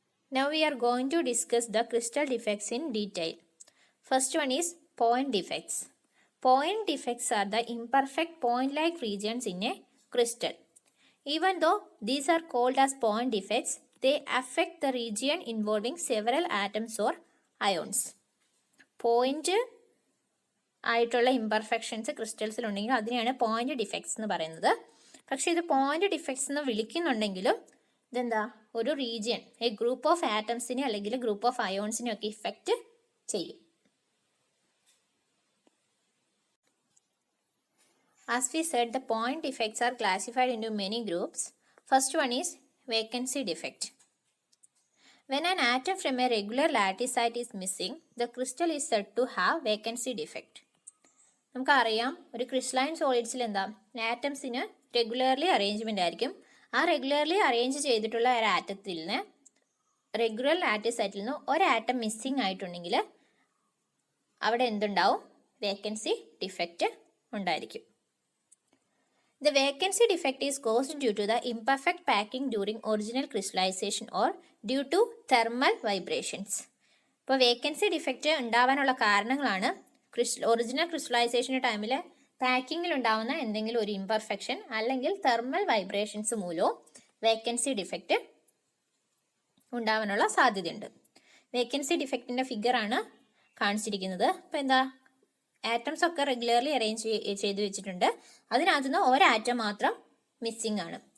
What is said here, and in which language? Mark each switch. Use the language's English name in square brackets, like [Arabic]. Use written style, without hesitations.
[English] Now we are going to discuss the crystal defects in detail. First one is point defects. Point defects are the imperfect point-like regions in a crystal. Even though these are called as point defects, they affect the region involving several atoms or ions. [Malayalam] Point ആയിട്ടുള്ള imperfections ക്രിസ്റ്റൽസിലുണ്ടെങ്കിൽ അതിനെയാണ് point defects എന്ന് പറയുന്നത്. പക്ഷേ ഇത് point defects എന്ന് വിളിക്കുന്നുണ്ടെങ്കിലും ഇതെന്താ, ഒരു region, group of ആറ്റംസിനെ അല്ലെങ്കിൽ ഗ്രൂപ്പ് ഓഫ് അയോൺസിനെ ഒക്കെ ഇഫക്റ്റ് ചെയ്യും. [English] As we said, the point defects are classified into many groups. First one is vacancy defect. When an atom from a regular lattice site is missing, the crystal is said to have vacancy defect. [Malayalam] നമുക്കറിയാം, ഒരു crystalline സോളിഡ്സിൽ എന്താ, ആറ്റംസിന് regularly arrangement ആയിരിക്കും. ആ regularly arrange ചെയ്തിട്ടുള്ള ഒരു ആറ്റത്തിൽ നിന്ന്, regular lattice സൈറ്റിൽ നിന്ന് ഒരു ആറ്റം മിസ്സിങ് ആയിട്ടുണ്ടെങ്കിൽ അവിടെ എന്തുണ്ടാവും, വേക്കൻസി ഡിഫക്റ്റ് ഉണ്ടായിരിക്കും. [English] The vacancy defect is caused due to the imperfect packing during original crystallization or due to thermal vibrations. [Malayalam] ഇപ്പോൾ വേക്കൻസി ഡിഫക്റ്റ് ഉണ്ടാവാനുള്ള കാരണങ്ങളാണ് ഒറിജിനൽ ക്രിസ്റ്റലൈസേഷൻ്റെ ടൈമിൽ പാക്കിങ്ങിൽ ഉണ്ടാവുന്ന എന്തെങ്കിലും ഒരു ഇംപെർഫെക്ഷൻ അല്ലെങ്കിൽ തെർമൽ വൈബ്രേഷൻസ് മൂലവും വേക്കൻസി ഡിഫക്റ്റ് ഉണ്ടാവാനുള്ള സാധ്യതയുണ്ട്. വേക്കൻസി ഡിഫക്റ്റിൻ്റെ ഫിഗറാണ് കാണിച്ചിരിക്കുന്നത്. അപ്പോൾ എന്താ, ആറ്റംസ് ഒക്കെ റെഗുലർലി അറേഞ്ച് ചെയ്ത് വെച്ചിട്ടുണ്ട്, അതിനകത്തുനിന്ന് ഒരാറ്റം മാത്രം മിസ്സിംഗ് ആണ്.